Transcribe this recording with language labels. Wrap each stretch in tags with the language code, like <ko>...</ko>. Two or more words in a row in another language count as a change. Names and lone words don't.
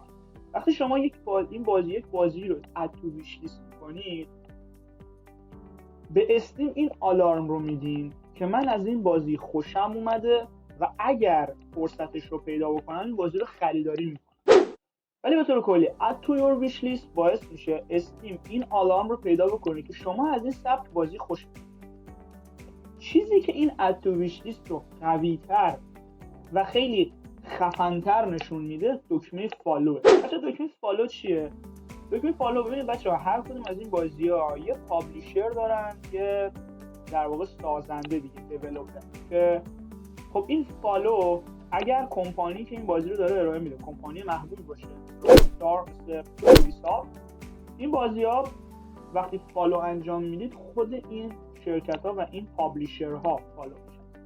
<fa>وقتی شما یک بازی رو</fa> <en>add to wish list</en> <fa>میکنید، به استیم این آلارم رو میدین که من از این بازی خوشم اومده و اگر فرصتش رو پیدا بکنم این بازی رو خریداری میکنم. ولی به طور کلی</fa> <en>add to your wish list</en> <fa>باعث میشه استیم این آلارم رو پیدا بکنه که شما از این سبک بازی خوش میاد. چیزی که این</fa> <en>add to wish list</en> <fa>رو قوی‌تر و خیلی خفن‌تر نشون میده دکمه فالوه. بچه دکمه فالو چیه؟ دکمه فالو، ببینید بچه‌ها هر کدوم از این بازی‌ها یه پابلیشر دارن که در واقع سازنده دیگه، دیولپر، که خب این فالو اگر کمپانی که این بازی رو داره ارائه میده کمپانی محبوب باشه، روکستار مثل یوبیسافت، این بازی‌ها وقتی فالو انجام میدید خود این شرکت‌ها و این پابلیشرها فالو میشه.</fa>